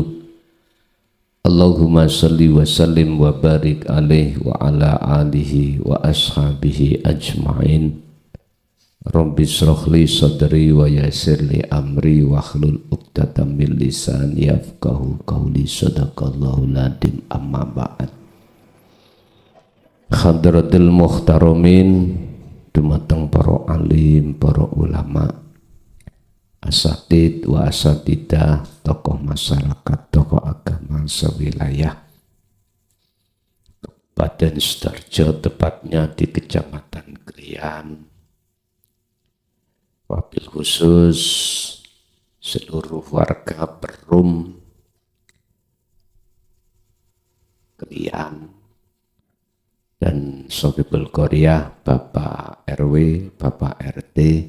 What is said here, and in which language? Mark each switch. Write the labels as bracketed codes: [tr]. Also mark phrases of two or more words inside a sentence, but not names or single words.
[ar] اللهم صل وسلم وبارك عليه وعلى آله وأصحابه أجمعين. رب اشرح لي صدري ويسر لي أمري واحلل عقدة من لساني يفقهوا قولي. صدق الله العظيم. أما بعد. حضرات المحترمين, [id] dumateng para alim, para ulama, [ar] أساتذ وأساتذة, [id] tokoh masyarakat, tokoh agama sewilayah Badan Sidoarjo, tepatnya di Kecamatan Krian. [ar] وبالخصوص [id] seluruh warga Perum, Krian, dan Sobibul Korea, Bapak RW, Bapak RT.